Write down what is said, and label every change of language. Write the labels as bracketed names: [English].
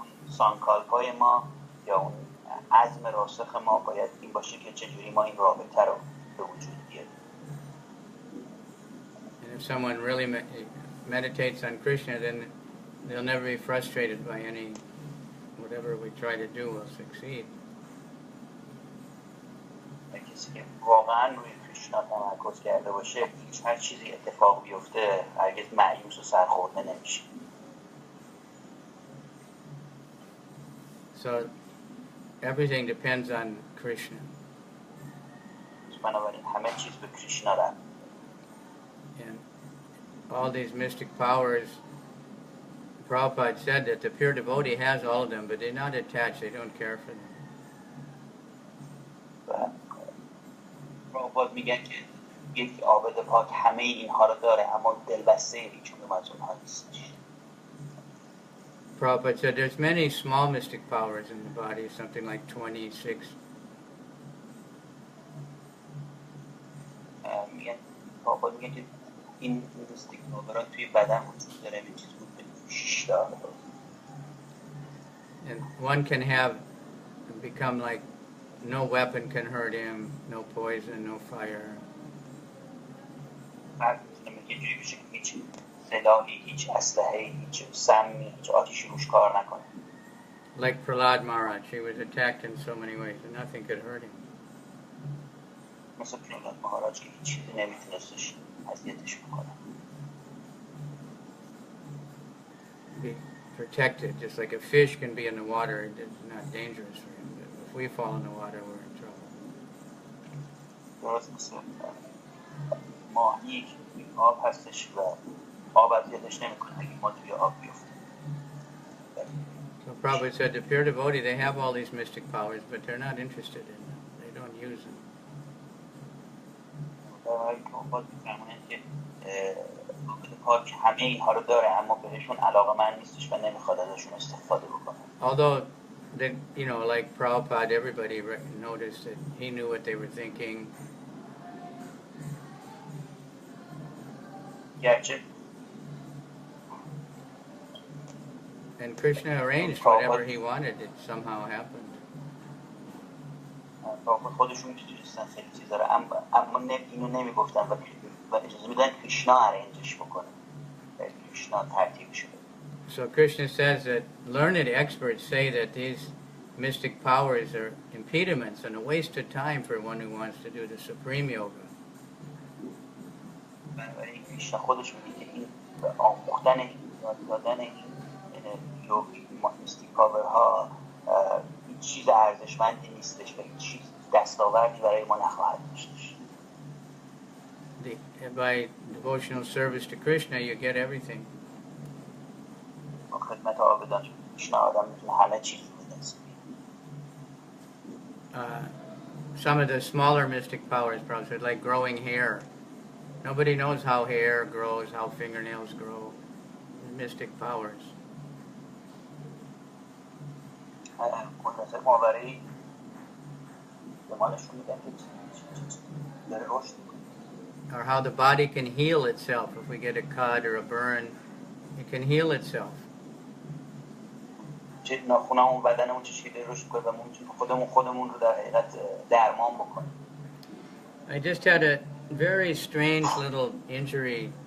[Persian] سانکالپای ما یا اون عزم راسخ ما باید این باشه که چجوری ما این رابطه رو به وجود بیاریم. [English] And if someone really meditates on Krishna, then they'll never be frustrated by any, whatever we try to do will succeed. [Persian] کسی که واقعا روی کریشنا تمرکز کرده باشه هیچ هر چیزی اتفاق بیفته هرگز مایوس و سرخورده نمیشه. [English] So everything depends on Krishna. [Persian] بنابراین همه چیز به کریشنا رفت. [English] And all these mystic powers, Prabhupada said that the pure devotee has all of them, but they're not attached, they don't care for them. [Persian] پرابھاد میگن که یک عابد پاک همه اینها رو داره اما دلبسته هیچ کدوم از اونها نیستش. [English] Prabhupada said there's many small mystic powers in the body, something like 26. [Persian] میگن پرابھاد میگن که این میستیک پاورها توی بدن وجود داره به چیز بود به 6 تا. [English] And one can have become like no weapon can hurt him, no poison, no fire. [Persian] بعد میگه جوری بشه که هیچ سلاحی، هیچ اسلحه‌ای، هیچ سمی، هیچ آتشی روش کار نکنه. [English] Like Prahlad Maharaj, he was attacked in so many ways and nothing could hurt him. [Persian] مثل پرهلاد مهاراج که هیچ چیزی نمیتونستش اذیتش بکنه. [English] Be protected, just like a fish can be in the water, it's not dangerous for him. But if we fall in the water, we're in trouble. [Persian] درست مثل ماهی که توی آب هستش و آب اذیتش نمیکنه اگه ما توی آب بیفتیم. [English] So Prabhupada said the pure devotee, they have all these mystic powers, but they're not interested in them. They don't use them. [Persian] پرابھاد میفرمونه که عابد پاک همه اینها رو داره اما بهشون علاقه‌مند نیستش و نمیخواد ازشون استفاده بکنه. [English] Although, they, you know, like Prabhupada, everybody noticed that he knew what they were thinking. [Persian] گرچه [English] And Krishna arranged whatever he wanted, it somehow happened. [Persian] پرابھاد خودشون میتونستن خیلی چیزا رو اما اینو نمیگفتن و اجازه میدن کریشنا ارنجش بکنه. کریشنا ترتیبش بده. [English] So Krishna says that learned experts say that these mystic powers are impediments and a waste of time for one who wants to do the supreme yoga. [Persian] بنابراین کریشنا خودش میگه که این آموختن یاد دادن این یوگی میستیک پاورها هیچ چیز ارزشمندی نیستش و هیچ چیز دستاوردی برای ما نخواهد داشتش. [English] By devotional service to Krishna, you get everything. [Persian] با خدمت عابدان کریشنا آدم میتونه همه چیز رو بدست بیاره. [English] Some of the smaller mystic powers, Prabhupada said, like growing hair. Nobody knows how hair grows, how fingernails grow. Mystic powers. [Persian] قدرت ماوری به ما نشون میدن که داره رشد میکنه. [English] Or how the body can heal itself. If we get a cut or a burn, it can heal itself. [Persian] چه ناخونمون بدنمون چه شکلی رشد کنه و ما میتونیم خودمون رو در حقیقت درمان بکنیم. [English] I just had a very strange little injury